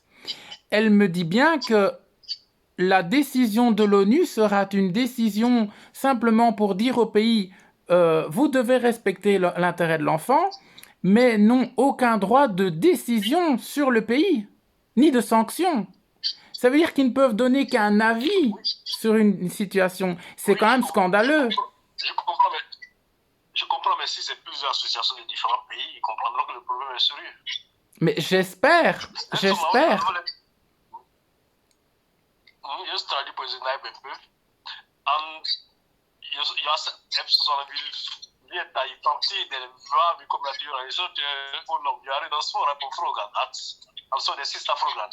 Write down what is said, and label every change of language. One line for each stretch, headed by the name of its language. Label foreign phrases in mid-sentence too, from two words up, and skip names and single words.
French: Elle me dit bien que la décision de l'ONU sera une décision simplement pour dire au pays vous devez respecter l'intérêt de l'enfant, mais n'ont aucun droit de décision sur le pays, ni de sanction. Ça veut dire qu'ils ne peuvent donner qu'un avis sur une situation. C'est quand même scandaleux. Je comprends, mais si c'est plusieurs associations de différents pays, ils comprendront que le problème est sérieux. Mais j'espère. Jag störde på sin näbbeppu.
Swedish: Jag vet att i framtiden vad vi kommer att göra. Så jag har redan svarat på frågan. Alltså den sista frågan.